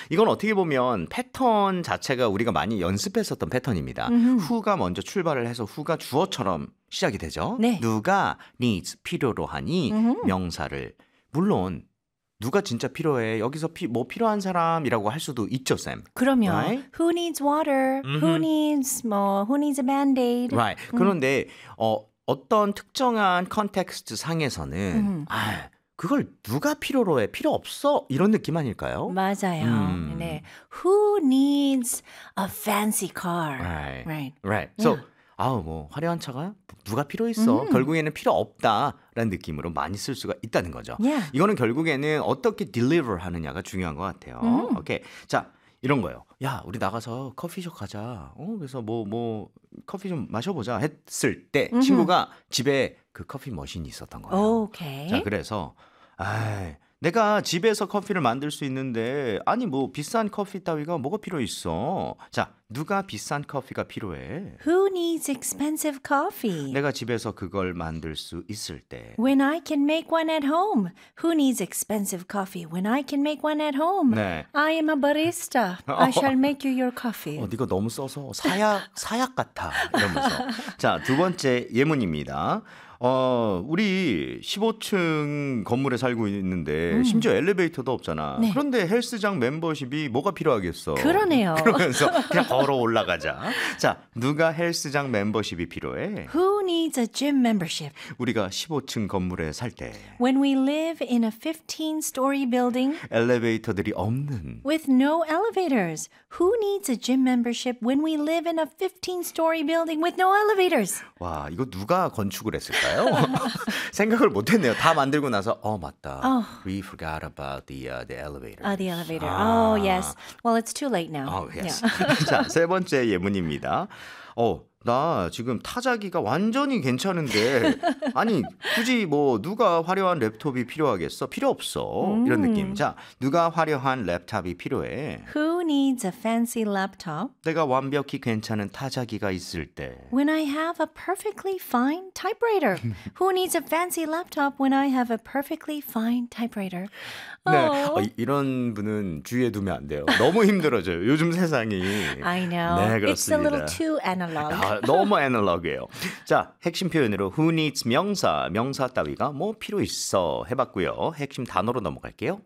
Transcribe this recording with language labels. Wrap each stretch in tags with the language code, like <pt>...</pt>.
<ko>이건 어떻게 보면 패턴 자체가 우리가 많이 연습했었던 패턴입니다. Who가 먼저 출발을 해서 Who가 주어처럼 시작이 되죠. 네. 누가 needs 필요로 하니 명사를 물론 누가 진짜 필요해? 여기서 뭐 필요한 사람이라고 할 수도 있죠, 쌤. 그럼요.</ko> <en>Right? Who needs water? Who needs 뭐 Who needs a band-aid? Right.</en> <ko>그런데 어떤 특정한 컨텍스트 상에서는 그걸 누가 필요로 해? 필요 없어? 이런 느낌 아닐까요?</ko> <en>맞아요. 네. Who needs a fancy car? Right. Right. Right. So, yeah.</en> <ko>아우 뭐 화려한 차가 누가 필요 있어? 결국에는 필요 없다라는 느낌으로 많이 쓸 수가 있다는 거죠.</ko> <en>Yeah.</en> <ko>이거는 결국에는 어떻게 deliver 하느냐가 중요한 것 같아요. Okay. 자, 이런 거예요. 야, 우리 나가서 커피숍 가자. 그래서 커피 좀 마셔보자 했을 때 친구가 집에 그 커피 머신이 있었던 거예요. 오케이. 자, 그래서 내가 집에서 커피를 만들 수 있는데 아니 뭐 비싼 커피 따위가 뭐가 필요 있어? 자, 누가 비싼 커피가 필요해?</ko> <en>Who needs expensive coffee?</en> <ko>내가 집에서 그걸 만들 수 있을 때</ko> <en>When I can make one at home. Who needs expensive coffee when I can make one at home?</en> <ko>네.</ko> <en>I am a barista. I shall make you your coffee.</en> <ko>네가 너무 써서 사약 같아. 이러면서. 자, 두 번째 예문입니다. 우리 15층 건물에 살고 있는데 심지어 엘리베이터도 없잖아. 네. 그런데 헬스장 멤버십이 뭐가 필요하겠어? 그러네요. 그러면서 그냥 걸어 올라가자. 자, 누가 헬스장 멤버십이 필요해?</ko> <en>Who needs a gym membership?</en> <ko>우리가 15층 건물에 살 때.</ko> <en>When we live in a 15-story building.</en> <ko>엘리베이터들이 없는.</ko> <en>With no elevators. Who needs a gym membership when we live in a 15-story building with no elevators?</en> <ko>와, 이거 누가 건축을 했을까요? 생각을 못 했네요. 다 만들고 나서 어, 맞다.</ko> <en>Oh. We forgot about the elevator. Oh, the elevator. 아. Oh, yes. Well, it's too late now.</en> <ko>Oh, yes. Yeah. 자, 세 번째 예문입니다. 어, 나 지금 타자기가 완전히 괜찮은데 아니, 굳이 뭐 누가 화려한 랩톱이 필요하겠어? 필요 없어. 이런 느낌. 자, 누가 화려한 랩탑이 필요해?</ko> <en>Who needs a fancy laptop?</en> <ko>내가 완벽히 괜찮은 타자기가 있을 때.</ko> <en>When I have a perfectly fine typewriter. Who needs a fancy laptop when I have a perfectly fine typewriter?</en> <ko>네, 어, 이런 분은 주위에 두면 안 돼요. 너무 힘들어져요. 요즘 세상이.</ko> <en>I know.</en> <ko>네, 그렇습니다.</ko> <en>It's a little too analog.</en> <ko>아, 너무 애널로그예요. 자, 핵심 표현으로 Who needs 명사, 명사 따위가 뭐 필요 있어 해봤고요. 핵심 단어로 넘어갈게요.</ko>